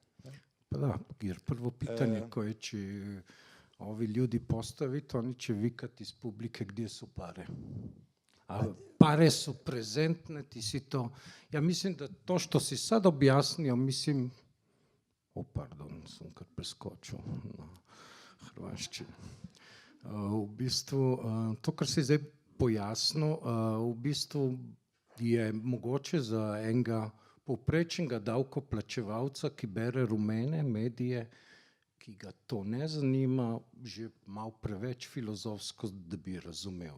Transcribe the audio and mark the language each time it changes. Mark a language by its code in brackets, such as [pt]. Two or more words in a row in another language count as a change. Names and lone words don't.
[hr] Pa da, jer prvo pitanje koje će ovi ljudi postaviti, oni će vikati iz publike gdje su pare. A pare su prezentne, ti si to... Ja mislim da to što si sad objasnio, mislim... pardon, [sl] sam kar preskočil na hrvaščini. V bistvu, to, kar si zdaj pojasnil, v bistvu je mogoče za enega povprečnega davkoplačevalca, ki bere rumene medije, ki ga to ne zanima, že malo preveč filozofsko, da bi razumel.